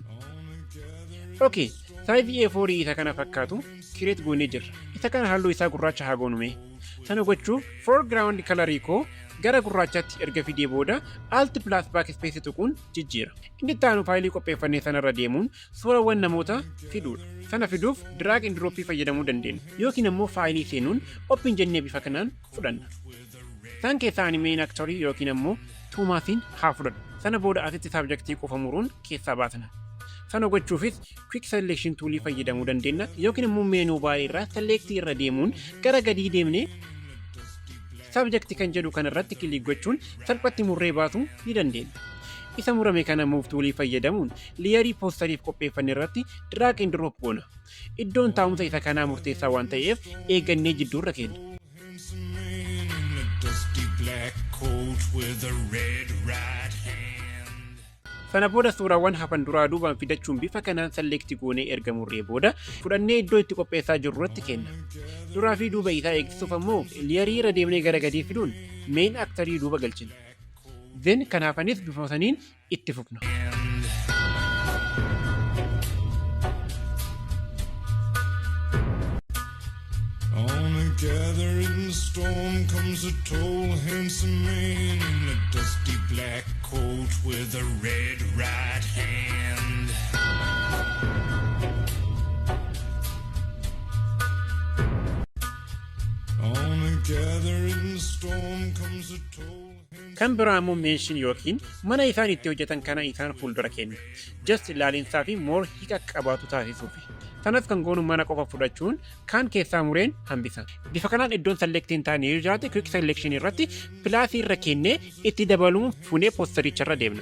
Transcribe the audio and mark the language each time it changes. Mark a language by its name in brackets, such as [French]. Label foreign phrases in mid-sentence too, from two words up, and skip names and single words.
[Oromo] Okay, saayizii A4 isa kana fakkaatu create goonee jirra. Isa kana halluu isaa gurraacha haa goonume. Sana gochuuf foreground colorii koo gara gurraachaatti erga fidee booda alt plus backspace tuquun jijjiira. Inni itti aanu faayilii qopheeffannee sanarra deemuun suurawwan namoota fiduudha. Sana fiduuf [English] drag and drop [Oromo] fayyadamuu dandeenya. Yookiin immoo faayilii seenuun open jennee bifa kanaan fudhanna. Isaan keessaa [English] main actor [Oromo] yookiin immoo Tuumaatiin haa fudhadhu. Sana booda asitti saabjektii qofa muruun keessaa baasna. Sana gochuufis [English] quick selection [Oromo] toolii fayyadamuu dandeenya yookiin immoo meenuu baay'ee irraa select irra deemuun gara gadii deemnee saabjektii kan jedhu kanarratti kilik gochuun salphatti murree baasuu ni dandeenya. Isa murame kana move toolii fayyadamuun leeyarii poosteriif qopheeffanne irratti [English] drag and drop [Oromo] goona. Iddoon taa'umsa isa kanaa murteessaa waan ta'eef eegannee jidduurra keenya. Sana booda suurawwan hafan duraa duubaan fidachuun bifa kanaan select goonee erga murree booda fudhannee iddoo itti qopheessaa jirru irratti kenna. Duraa fi duuba isaa eegsisuuf ammoo leeyarii irra deemnee gara gadii fiduun [English] main actorii [Oromo] duuba galchina. Then kan hafanis bifa saniin itti fufna. [English] Gathering storm comes a tall, handsome man in a dusty black coat with a red right hand. On a gathering storm comes a tall. [Oromo] Kan biraa immoo mention yookiin mana isaan itti hojjetan kana isaan fuuldura kenna. Just ilaalinsaa fi more hiika qabaatu taasisuufi. Sanas kan goonu mana qofa fudhachuun kan keessaa mureen hambisa. Bifa kanaan iddoon selectiin taanee yoo jiraate [English] quick selection [Oromo] irratti pilaasii irra kennee itti dabaluun fuunee poostericha irra deemna.